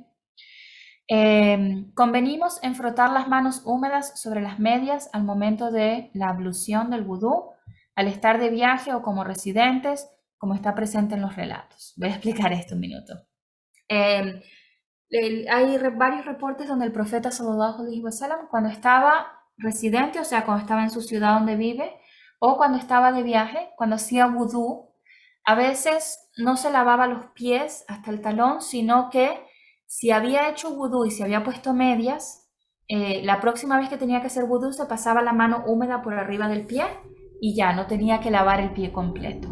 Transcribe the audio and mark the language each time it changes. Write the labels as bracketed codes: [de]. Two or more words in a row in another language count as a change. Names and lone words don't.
[es] Convenimos en frotar las manos húmedas sobre las medias al momento de la ablución del vudú, al estar de viaje o como residentes, como está presente en los relatos. Voy a explicar esto un minuto. Eh, Hay varios reportes donde el profeta [ar] صلى الله عليه وسلم, [es] cuando estaba residente, o sea, cuando estaba en su ciudad donde vive, o cuando estaba de viaje, cuando hacía vudú, a veces no se lavaba los pies hasta el talón, sino que si había hecho vudú y se había puesto medias, la próxima vez que tenía que hacer vudú se pasaba la mano húmeda por arriba del pie y ya no tenía que lavar el pie completo.